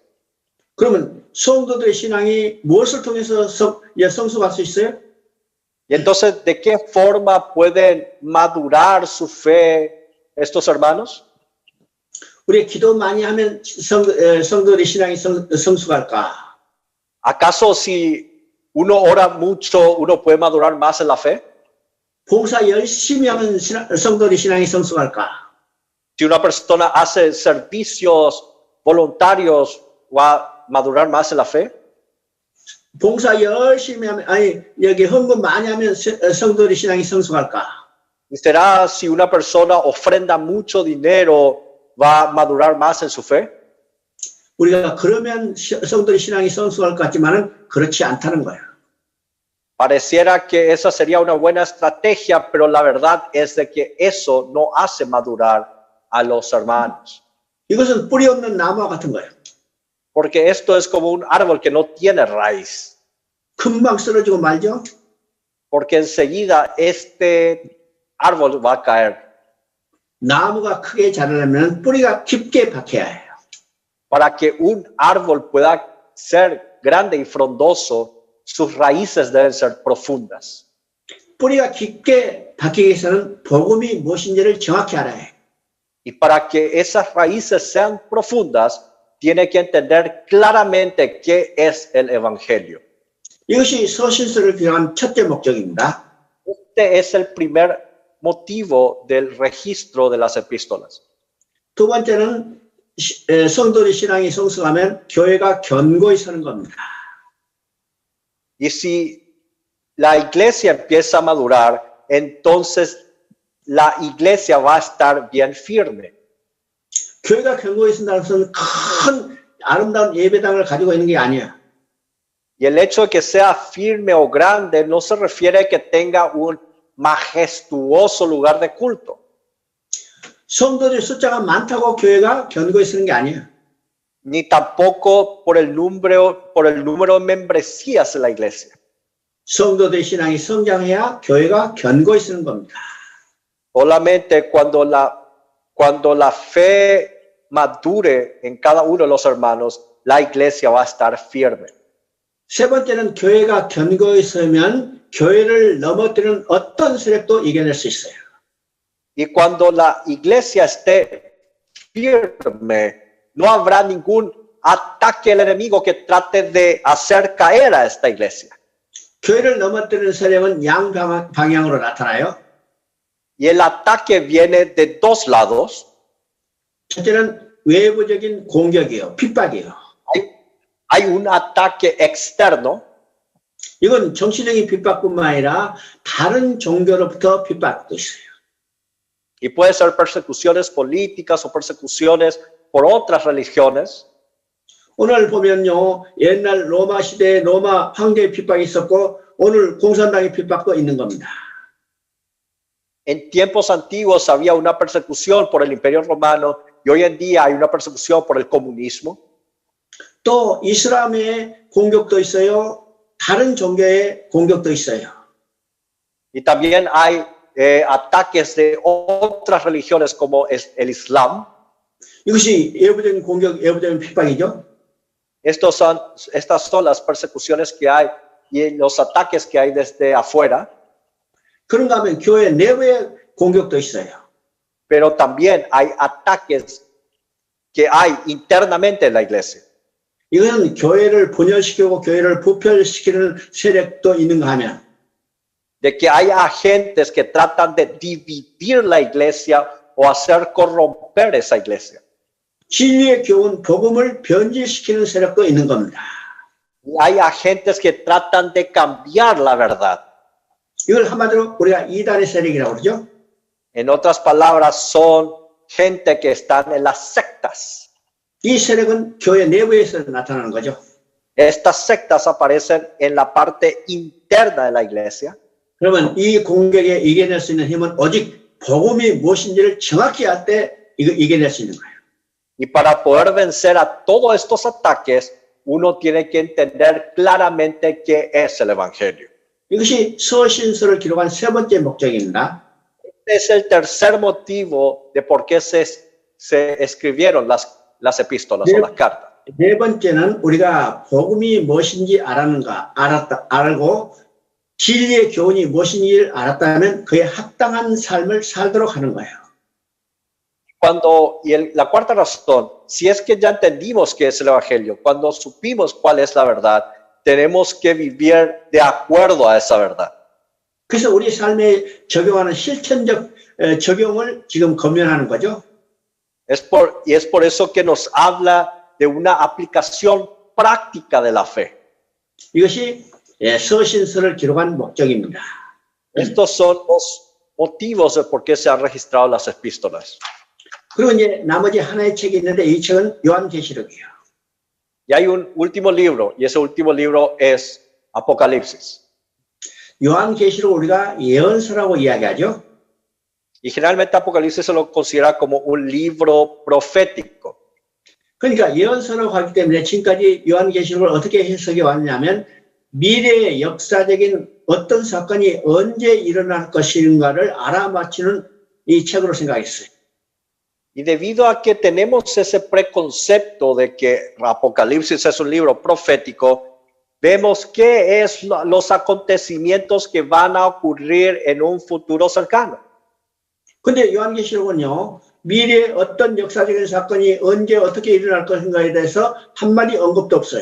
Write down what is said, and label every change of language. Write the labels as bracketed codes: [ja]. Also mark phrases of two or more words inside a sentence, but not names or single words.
[ko] 그러면 성도들의 신앙이 무엇을 통해서 성숙할 수 있어요? [es] Y entonces, ¿de qué forma pueden madurar su fe estos hermanos? [ko] 우리 기도 많이 하면 성도들의 신앙이 성숙할까? [es] ¿Acaso si uno ora mucho, uno puede madurar más en la fe? [ko] 봉사 열심히 하면 성도들의 신앙이 성숙할까? [es] Si una persona hace servicios voluntarios, ¿va a madurar más en la fe? [ko] 봉사 열심히 하면 여기 헌금 많이 하면 성도들의 신앙이 성숙할까? [es] ¿Y será si una persona ofrenda mucho dinero, va a madurar más en su fe? [ko] 우리가 그러면 성도의 신앙이 성숙할 것 같지만은 그렇지 않다는 거예요. [es] Pareciera que esa sería una buena estrategia, pero la verdad es de que eso no hace madurar a los hermanos. [ko] 이것은 뿌리 없는 나무와 같은 거예요. [es] Porque esto es como un árbol que no tiene raíz. [ko] 금방 쓰러지고 말죠. [es] Porque enseguida este árbol va a caer. [ko] 나무가 크게 자라려면 뿌리가 깊게 박혀야 해요. [es] Para que un árbol pueda ser grande y frondoso, sus raíces deben ser profundas. [ko] 뿌리가 깊게 박히기 위해서는 복음이 무엇인지를 정확히 알아야 해요. [es] Y para que esas raíces sean profundas, tiene que entender claramente qué es el evangelio. [ko] 이것이 서신서를 기록한 첫째 목적입니다. [es] Este es el primer motivo del registro de las epístolas. [ko] 두 번째는 성도의 신앙이 성숙하면 교회가 견고히 서는 겁니다. [es] Y si la iglesia empieza a madurar, entonces la iglesia va a estar bien firme. [ko] 교회가 견고히 선다는 것은 큰 아름다운 예배당을 가지고 있는 게 아니에요. [es] Y el hecho de que sea firme o grande no se refiere a que tenga un majestuoso lugar de culto. [ko] 성도들의 숫자가 많다고 교회가 견고히 서는 게 아니에요. [es] Ni tampoco por el número de membresías en la iglesia. [ko] 성도들의 신앙이 성장해야 교회가 견고히 서는 겁니다. [es] Solamente cuando la fe madure en cada uno de los hermanos, la iglesia va a estar firme. [ko] 세 번째는 교회가 견고히 서면 교회를 넘어뜨리는 어떤 세력도 이겨낼 수 있어요. [es] Y cuando la iglesia esté firme, no habrá ningún ataque del enemigo que trate de hacer caer a esta iglesia. [ko] 교회를 넘어뜨리는 세력은 양방향으로 나타나요. [es] Y el ataque viene de dos lados. [ko] 첫째는 외부적인 공격이요, 핍박이요. [es] Hay un ataque externo. [ko] 이건 정치적인 핍박뿐만 아니라 다른 종교로부터 핍박도 있어요. [es] Y puede ser persecuciones políticas o persecuciones por otras religiones. [ko] 오늘 보면요, 옛날 로마 시대에 로마 황제의 핍박이 있었고 오늘 공산당의 핍박도 있는 겁니다. [es] En tiempos antiguos había una persecución por el Imperio Romano y hoy en día hay una persecución por el comunismo. [ko] 또 이슬람의 공격도 있어요. 다른 종교의 공격도 있어요. [es] Y también hay ataques de otras religiones como es el Islam. [ko] 이것이 외부적인 공격, 외부적인 핍박이죠. [es] Estas son las persecuciones que hay y los ataques que hay desde afuera. [ko] 그런가 하면 교회 내부의 공격도 있어요. [es] Pero también hay ataques que hay internamente en la iglesia. [ko] 이것은 교회를 분열시키고 교회를 부패시키는 세력도 있는가 하면 [es] De que hay agentes que tratan de dividir la iglesia o hacer corromper esa iglesia. [ko] 진리의 교훈, 복음을 변질시키는 세력도 있는 겁니다. [es] Y hay agentes que tratan de cambiar la verdad. [ko] 이걸 한마디로 우리가 이단의 세력이라고 그러죠. [es] En otras palabras, son gente que están en las sectas. [ko] 이 세력은 교회 내부에서 나타나는 거죠. [es] Estas sectas aparecen en la parte interna de la iglesia. [ko] 그러면 이 공격에 이겨낼 수 있는 힘은 오직 복음이 무엇인지를 정확히 알 때 이겨낼 수 있는 거예요. [es] Y para poder vencer a todos estos ataques, uno tiene que entender claramente qué es el Evangelio. [ko] 이것이 서신서를 기록한 세 번째 목적입니다. [es] Este es el tercer motivo de por qué se escribieron las epístolas o las cartas. [ko] 네 번째는 우리가 복음이 무엇인지 알고 진리의 교훈이 무엇인지를 알았다면 그에 합당한 삶을 살도록 하는 거예요. [es] La cuarta razón, si es que ya entendimos qué es el Evangelio, cuando supimos cuál es la verdad, tenemos que vivir de acuerdo a esa verdad. [ko] 그래서 우리 삶에 적용하는 실천적 적용을 지금 검열하는 거죠. [es] Es por eso que nos habla de una aplicación práctica de la fe. [ko] 이것이 서신서를 기록한 목적입니다. [es] Estos son los motivos de por qué se han registrado las epístolas. [ko] 그리고 이제 나머지 하나의 책이 있는데 이 책은 요한계시록이에요. [es] Y hay un último libro, y ese último libro es Apocalipsis. [ko] 요한계시록 우리가 예언서라고 이야기하죠. [es] Y generalmente Apocalipsis se lo considera como un libro profético. [ko] 그러니까 예언서라고 하기 때문에 지금까지 요한계시록을 어떻게 해석해 왔냐면 미래의 역사적인 어떤 사건이 언제 일어날 것인가를 알아맞히는 이 책으로 생각했어요. [es] Y debido a que tenemos ese preconcepto de que Apocalipsis es un libro profético, vemos qué es los acontecimientos que van a ocurrir en un futuro cercano. [ko] 근데 요한계시록은요, 미래의 어떤 역사적인 사건이 언제 어떻게 일어날 것인가에 대해서 한마디 언급도 없어요.